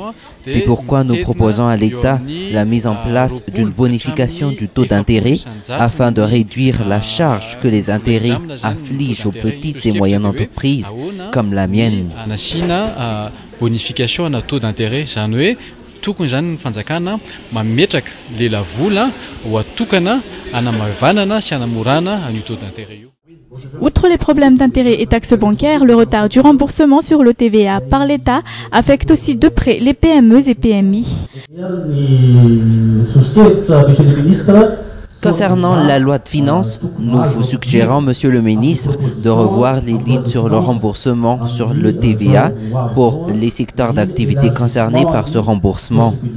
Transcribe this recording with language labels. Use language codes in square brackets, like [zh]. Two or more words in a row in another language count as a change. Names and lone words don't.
[fr] C'est pourquoi nous proposons à l'État la mise en place d'une bonification du taux d'intérêt afin de réduire la charge que les intérêts affligent aux petites et moyennes entreprises comme la mienne. Bonification à taux d'intérêt, [mg] tokony zany ny fanjakana mametraka lela vola ho atokana anamavanana sy anamorana an'io [fr] taux d'intérêt [mg] io. [fr] Outre les problèmes d'intérêt et taxes bancaires, le retard du remboursement sur le TVA par l'État affecte aussi de près les PME et PMI. Concernant la loi de finances, nous vous suggérons, Monsieur le ministre, de revoir les lignes sur le remboursement sur le TVA pour les secteurs d'activité concernés par ce remboursement.